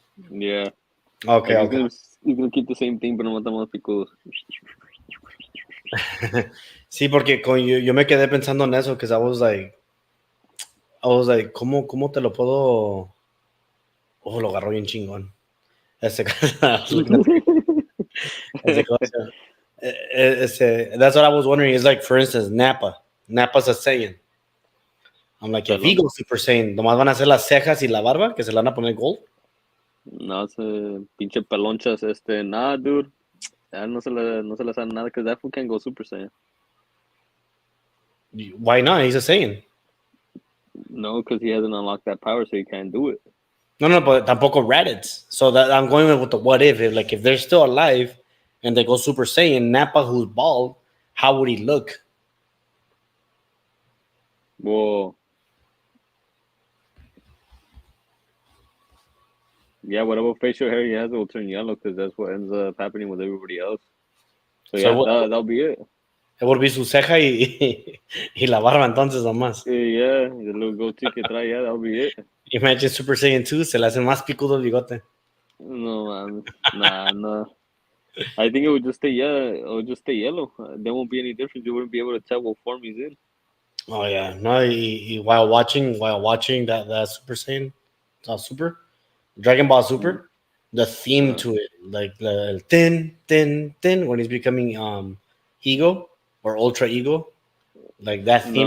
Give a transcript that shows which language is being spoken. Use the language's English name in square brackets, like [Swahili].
[English] Yeah. Okay, Like okay. he's gonna keep the same thing, [Spanish] pero nomás está más picudos. Sí, porque yo me quedé pensando en eso, [English] because I was like, [Spanish] ¿cómo te lo puedo? Oh, lo agarró bien chingón. [English] Ese, I was looking at ese, that's what I was wondering. Is like, for instance, Napa's a Saiyan. I'm like, if he [Spanish] Pelón. [English] goes Super Saiyan, [Spanish] nomás van a hacer las cejas y la barba, que se le van a poner gold. No, ese pinche pelonchas, [English] nah, dude. [Spanish] Ya no se le sabe nada, [English] because that fool can't go Super Saiyan. Why not? He's a Saiyan. No, because he hasn't unlocked that power, so he can't do it. [Spanish] No, but tampoco Raditz. [English] So that I'm going with the what if like if they're still alive and they go Super Saiyan, Nappa who's bald, how would he look? Well, yeah, whatever facial hair he has will turn yellow, because that's what ends up happening with everybody else. So So yeah, that'll be it. it would be [Spanish] su ceja y la barba entonces nomás. [English] Yeah, the little goatee [Spanish] que trae, [English] yeah, that'll be it. Imagine Super Saiyan 2, [Spanish] se le hace más picudo el bigote. [English] No, man. Nah, nah. I think it would just stay, yeah, it would just stay yellow. There won't be any difference. You wouldn't be able to tell what form he's in. Oh yeah, no. While watching that Super Saiyan, Super Dragon Ball Mm. Super, the theme Uh, to it, like the thin when he's becoming ego or ultra ego, like that theme